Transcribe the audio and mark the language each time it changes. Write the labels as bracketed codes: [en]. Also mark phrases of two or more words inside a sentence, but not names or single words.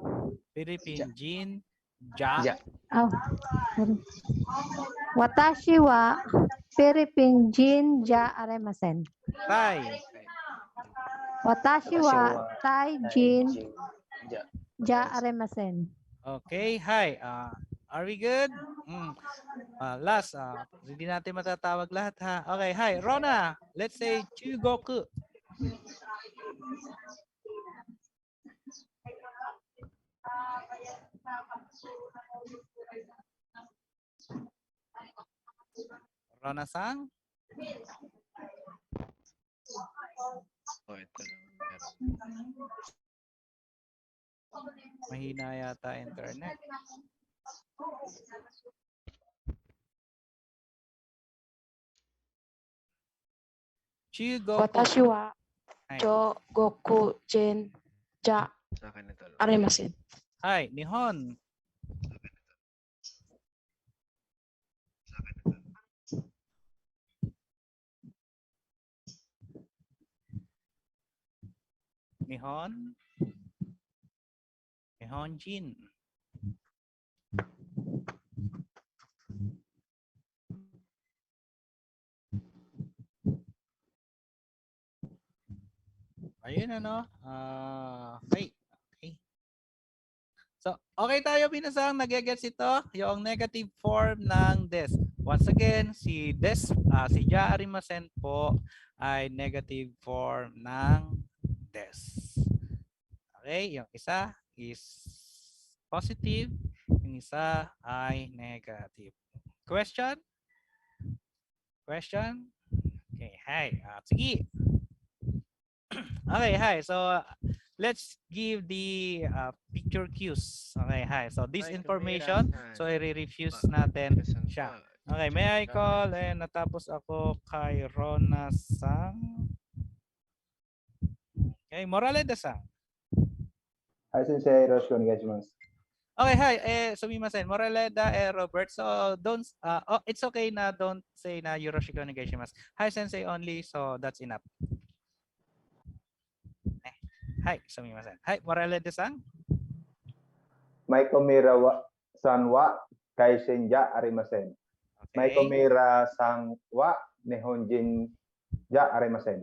[ja] Philippine Jin. Ja. あ、私はフィリピン人じゃありません。 Thai. 私はタイ人じゃありません。 [en] Okay, hi. Are we good? Last, [tl] hindi natin matatawag lahat ha. Okay, hi. [en] Rona, let's say Chugoku. Rona-sang? [tl] Oh, ito. Mahina yata internet. [ja] Chugoku. 私ははい中国人じゃ [tl] Sa akin ito. [ja] ありません。 Hi, Nihon. Nihon. Nihonjin. [tl] Ayun ano. Okay. Okay. So, okay tayo pinasang nagigets ito, yung [en] negative form [tl] ng des. Once again, si des, si [ja] じゃありません [tl] po ay [en] negative form [tl] ng des. Okay, yung isa is positive, yung isa ay negative. [en] Question? Question? [tl] Okay, hi. Sige. Okay, hi. [en] So, let's give the picture cues. Okay, hi. So, this information, so [tl] i-refuse natin siya. [en] Okay, may I call and [tl] natapos ako kay [en] Rona-sang. Okay, Moraleda-sang. [ja] Hi, Sensei. よろしくお願いします. Okay, hi. Sumimasen. Moraleda Robert. [en] So, don't, it's okay na don't say na [ja] よろしくお願いします. [en] Hi, Sensei only. So, that's enough. [ja] Hi, sumimasen. Hi, Moraleda-sang. マイコ・ミラさん は かいせん じゃ ありません. マイコ・ミラさん は 日本人 じゃ ありません.